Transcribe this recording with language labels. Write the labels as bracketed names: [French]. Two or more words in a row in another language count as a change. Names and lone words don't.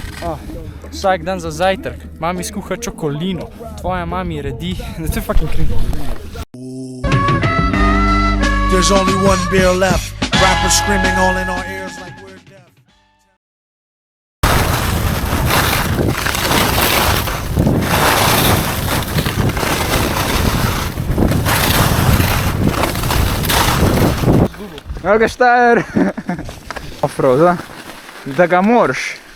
[Slovenian] Vsak dan za zajtrk. Mami skuha čokolino. Tvoja mami redi. To je [English] fucking cringe. There's only one beer left. Rappers screaming all in our ears like we're deaf. [Slovenian] Evo ga Štajer. Offroad, da ga moraš.